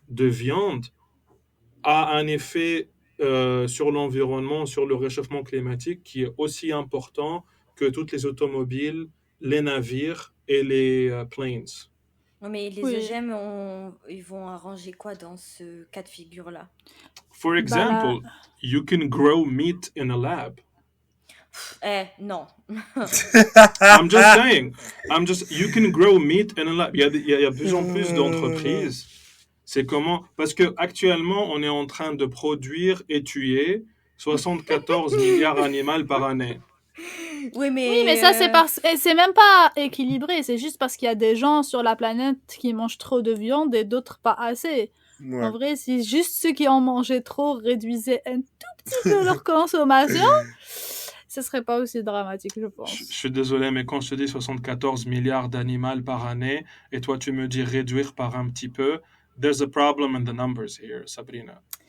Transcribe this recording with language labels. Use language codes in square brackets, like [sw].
[fr] de viande a un effet sur l'environnement, sur le réchauffement climatique qui est aussi important que toutes les automobiles, les navires et les planes. Non, mais les Oui. OGM, ils vont arranger quoi dans ce cas de figure-là? [en] For Bah example, you can grow meat in a lab. [fr] Non. [en] I'm just saying. You can grow meat in a lab. [fr] Il y a de plus en plus d'entreprises. C'est comment? Parce que actuellement, on est en train de produire et tuer 74 milliards d'animaux par année. Oui, Oui, mais ça, c'est même pas équilibré. C'est juste parce qu'il y a des gens sur la planète qui mangent trop de viande et d'autres pas assez. Ouais. En vrai, si juste ceux qui en mangeaient trop réduisaient un tout petit peu leur consommation, ce serait pas aussi dramatique, je pense. Je suis désolé, mais quand je te dis 74 milliards d'animaux par année, et toi tu me dis réduire par un petit peu, [en] there's a problem in the numbers here, Sabrina.